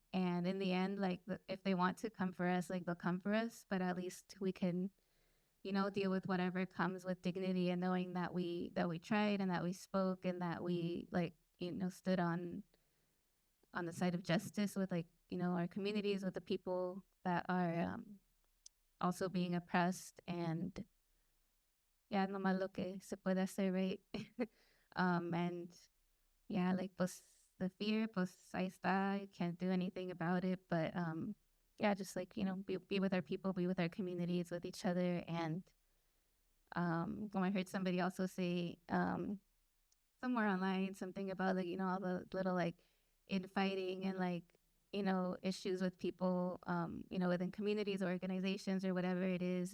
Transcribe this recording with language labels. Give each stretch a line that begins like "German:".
English: And in the end, like if they want to come for us, like they'll come for us, but at least we can deal with whatever comes with dignity and knowing that we tried and that we spoke and that we like stood on the side of justice with like our communities, with the people that are also being oppressed.
Spanish: And no más lo que se puede hacer, right?
English: And like pues the fear,
Spanish: pues ahí está,
English: you can't do anything about it, but just like be with our people, be with our communities, with each other. And I heard somebody also say somewhere online something about like all the little like infighting and like issues with people within communities or organizations or whatever it is.